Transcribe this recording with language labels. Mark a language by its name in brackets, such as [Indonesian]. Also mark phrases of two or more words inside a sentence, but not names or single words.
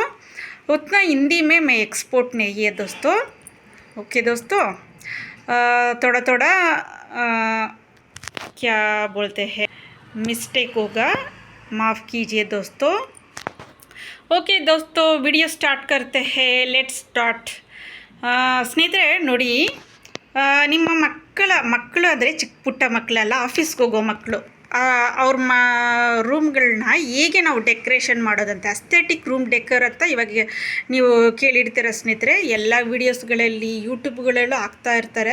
[Hindi] उतना हिंदी में मैं एक्सपोर्ट नहीं है दोस्तों. ओके दोस्तों, थोड़ा थोड़ा क्या बोलते हैं मिस्टेक होगा, माफ़ कीजिए दोस्तों. ओके दोस्तों, [English] video start [Hindi] करते हैं. [English] let's start. [Kannada] ಸ್ನೇಹಿತರೆ ನೋಡಿ, ನಿಮ್ಮ ಮಕ್ಕಳು ಆದರೆ ಚಿಕ್ಕ ಪುಟ್ಟ ಮಕ್ಕಳೆಲ್ಲ ಆಫೀಸ್ಗೆ ಹೋಗೋ ಮಕ್ಕಳು, ಅವ್ರ ರೂಮ್ಗಳನ್ನ ಹೇಗೆ ನಾವು ಡೆಕೋರೇಷನ್ ಮಾಡೋದಂತ, [English] aesthetic room decor [Kannada] ಅಂತ ಇವಾಗ ನೀವು ಕೇಳಿರ್ತೀರ ಸ್ನೇಹಿತರೆ. ಎಲ್ಲ ವೀಡಿಯೋಸ್ಗಳಲ್ಲಿ ಯೂಟ್ಯೂಬ್ಗಳಲ್ಲೂ ಹಾಕ್ತಾ ಇರ್ತಾರೆ.